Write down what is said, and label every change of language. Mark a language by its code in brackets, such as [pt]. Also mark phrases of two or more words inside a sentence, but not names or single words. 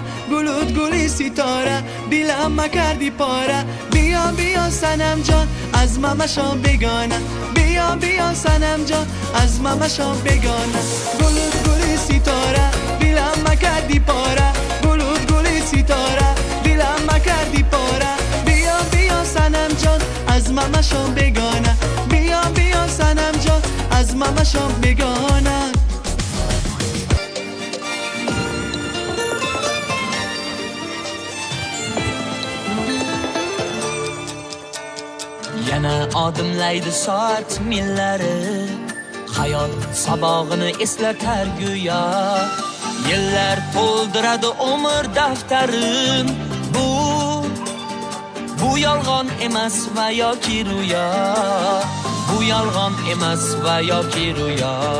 [luz] گلود گلی ستاره دلم مکردی پاره بیا بیا سنم جان از ممشا بگانه بیا بیا سنم جان از ممشا بگانه گلود گلی ستاره دلم مکردی پاره گلود گلی ستاره دلم مکردی پاره بیا بیا سنم جان از ممشا بگانه بیا بیا سنم جان از ممشا بگانه [uz] Yana odimlaydi soat millari hayot sabog'ini eslatar go'yo yillar to'ldiradi umr daftarin bu yolg'on emas va yoki ro'yo bu yolg'on emas va yoki ro'yo